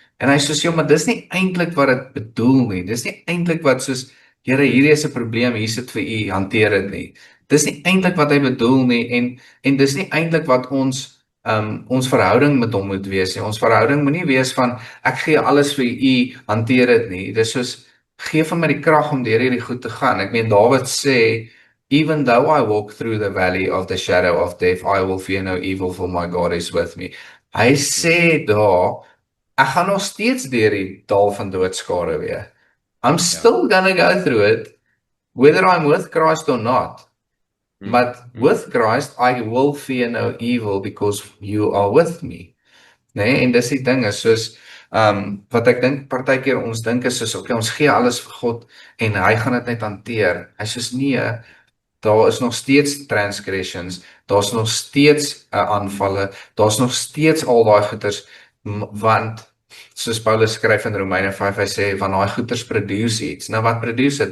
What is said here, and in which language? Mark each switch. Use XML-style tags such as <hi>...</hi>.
<af>En hy sê, maar dis nie eintlik wat dit bedoel nie, dis nie eintlik wat soos, Here, hierdie is 'n probleem, hier sit vir u, hanteer dit nie. Dis nie eintlik wat hy bedoel nie, en dis nie eintlik wat ons verhouding met hom moet wees nie. Ons verhouding moet nie wees van, ek gee alles vir u, hanteer dit nie. Dis soos, gee vir my die krag om deur hierdie goed te gaan. Ek meen, Dawid sê,</af> <en>Even though I walk through the valley of the shadow of death, I will fear no evil, for my God is with me.</en> <af>Hy sê daar, ek gaan nog steeds deur die dal van doodskare weer.</af> <en>I'm still gonna go through it, whether I'm with Christ or not. But with Christ, I will fear no evil because you are with me.</en> <af>Nee, en dis die ding is soos wat ek dink partykeer ons dink is soos okay, ons gee alles vir God en hy gaan dit net hanteer. Hy sê nee, daar is nog steeds transgressions, daar's nog steeds aanvalle, daar's nog steeds al daai goeters want soos Paulus skryf in Romeine 5, hy sê van daai goeters produce iets. Nou wat produce dit?</af>